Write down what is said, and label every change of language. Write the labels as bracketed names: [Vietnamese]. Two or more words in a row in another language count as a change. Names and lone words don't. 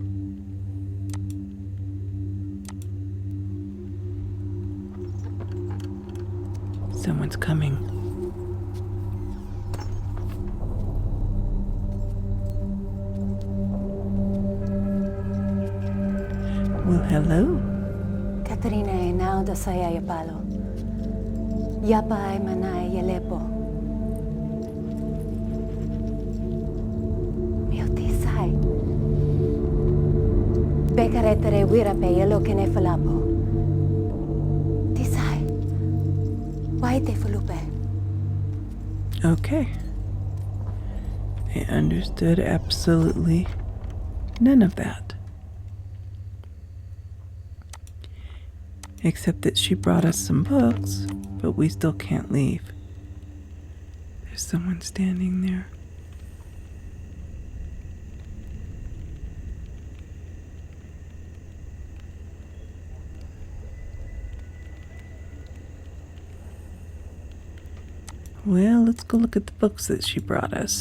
[English] Someone's coming. Well, hello. Katrina e now da saya yapalo. Yapa ay manay yalepo. Mio tisay. Bekaretere wira pe yelo kene falapo. Tisay. Why te fulupe? Okay. I understood absolutely none of that. Except that she brought us some books, but we still can't leave. There's someone standing there. Well, let's go look at the books that she brought us.